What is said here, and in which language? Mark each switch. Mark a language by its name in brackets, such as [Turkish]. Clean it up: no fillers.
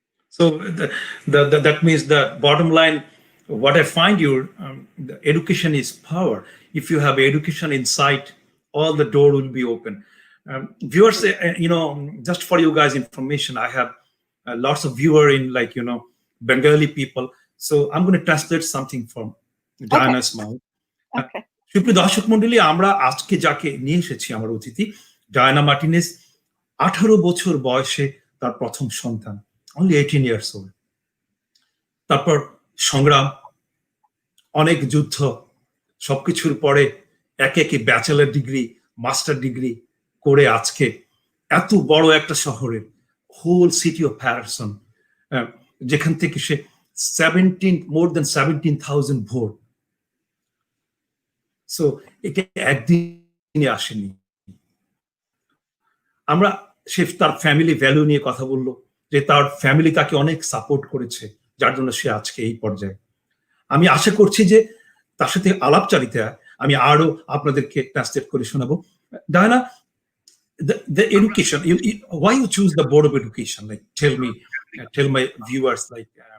[English] So that means the bottom line, what I find you, the education is power. If you have education inside, all the door will be open. Viewers, just for you guys information, I have lots of viewer in, like, Bengali people. So I'm going to translate something from Okay. Diana's mouth. Okay. [Bangla] সুপ্রিয় দর্শক মন্ডলী, আমরা আজকে যাকে নিয়ে এসেছি, আমার অতিথি ডায়না মার্টিনেজ। 18 বছর বয়সে তার প্রথম সন্তান, [English] Only 18 years old. [Bangla] তারপর সংগ্রাম, অনেক যুদ্ধ, সবকিছুর পরে একে একে ব্যাচেলর ডিগ্রি, মাস্টার ডিগ্রি করে আজকে এত বড় একটা শহরের, [English] whole city of প্যারাসন, [Bangla] যেখান থেকে সে [English] more than 17,000 [Bangla] ভোট। সো এটা একদিনে আসেনি। আমরা সে তার ফ্যামিলি ভ্যালু নিয়ে কথা বললো, যে তার ফ্যামিলি তাকে অনেক সাপোর্ট করেছে, যার জন্য সে আজকে এই পর্যায়ে। আমি আশা করছি যে তার সাথে আলাপচারিতা আমি আরো আপনাদেরকে ট্রান্সলেট করে শোনাবো। Diana, [English] the education, why you choose the board of education? Like, tell my viewers, like.